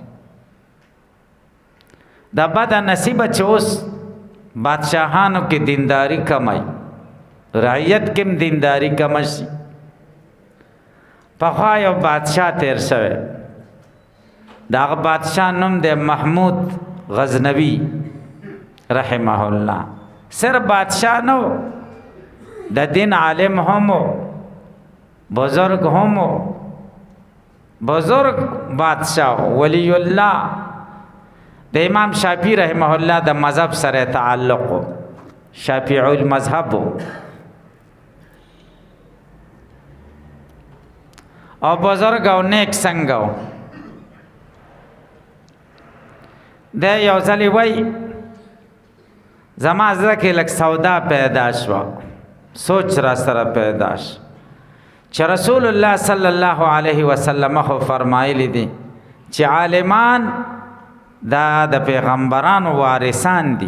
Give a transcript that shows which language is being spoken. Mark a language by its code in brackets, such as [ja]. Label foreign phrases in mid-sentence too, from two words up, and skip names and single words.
[ps] دا بده نصیبه چې اوس بادشاهانو کې دینداری کمی، رعیت کې هم دینداری کمه شي. پخوا یو بادشاه تیر شوی، د هغه بادشاه نوم دی محمود غزنوي [ar] رحمه الله. [ps] صرف بادشاه نه و، د دین عالم هم و، بزرگ هم و، بزرگ بادشاه ولی الله. د امام شافعی [ar] رحمه الله [ps] د مذهب سره تعلق و، [ar] شافعی المذهب [ps] و، او بزرگ او نیک څنګه و. د یو ځلې وای زما زړه کې لږ سودا پیدا شوه، سوچ را سره پیدا شو چې [ar] رسول الله صلی الله علیه وسلم [ps] خو فرمایلی دي چې عالمان دا د پیغمبرانو وارثان دي.